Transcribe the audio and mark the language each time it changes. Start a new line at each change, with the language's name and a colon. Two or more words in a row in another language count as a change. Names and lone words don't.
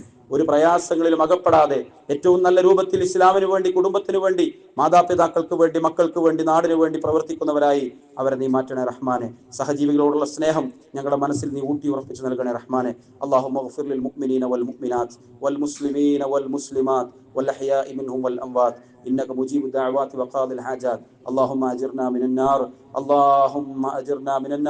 Malayalam: ഒരു പ്രയാസങ്ങളിലും അകപ്പെടാതെ ഏറ്റവും നല്ല രൂപത്തിൽ ഇസ്ലാമിന് വേണ്ടി, കുടുംബത്തിന് വേണ്ടി, മാതാപിതാക്കൾക്ക് വേണ്ടി, മക്കൾക്ക് വേണ്ടി, നാടിനു വേണ്ടി പ്രവർത്തിക്കുന്നവരായി അവരെ നീ മാറ്റണേ റഹ്മാനെ. സഹജീവികളോടുള്ള സ്നേഹം ഞങ്ങളുടെ മനസ്സിൽ നീ ഊട്ടി ഉറപ്പിച്ചു നൽകണേ റഹ്മാനെ.
Arabic: اللهم اغفر للمؤمنين والمؤمنات والمسلمين والمسلمات والأحياء منهم والأموات إنك مجيب الدعوات وقاضي الحاجات اللهم أجرنا من النار اللهم أجرنا من النار